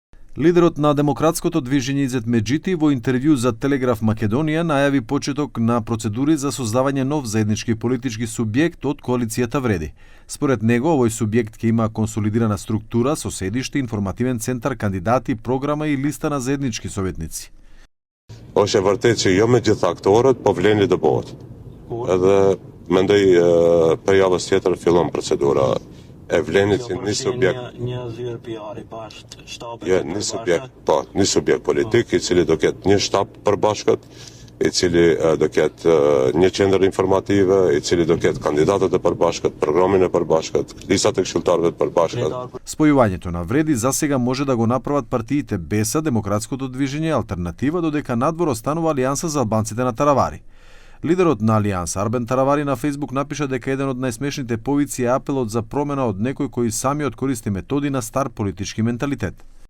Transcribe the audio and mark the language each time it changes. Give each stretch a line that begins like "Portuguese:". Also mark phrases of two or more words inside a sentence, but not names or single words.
Macedonian: Лидерот на демократското движење Изет Меджити во интервју за Телеграф Македонија најави почеток на процедури за создавање нов заеднички политички субјект од коалицијата Вреди. Според него, овој субјект ќе има консолидирана структура со седиште, информативен центар, кандидати, програма и листа на заеднички советници.
Albanian: Është e vërtetë që jo me gjithë aktorët, po vleni të bëhet. Edhe mendoj për javës tjetër fillon procedura e vlenit si një subjekt. Një zyrë PR-i bashkë shtabi. Jo, një subjekt politik i cili do ketë një shtab përbashkët, i cili do ketë një qendër informative, i cili do ketë kandidatët e përbashkët, programin e përbashkët, listat e këshilltarëve të përbashkët.
Macedonian: Спојувањето на Вреди засега може да го направат партиите БЕСА, Демократското движење, Алтернатива, додека надвор останува Алијанса за албанците на Таравари. Лидерот на Алијанса, Арбен Таравари, на Фејсбук напиша дека еден од најсмешните повици е апелот за промена од некој кој самиот користи методи на стар политички менталитет.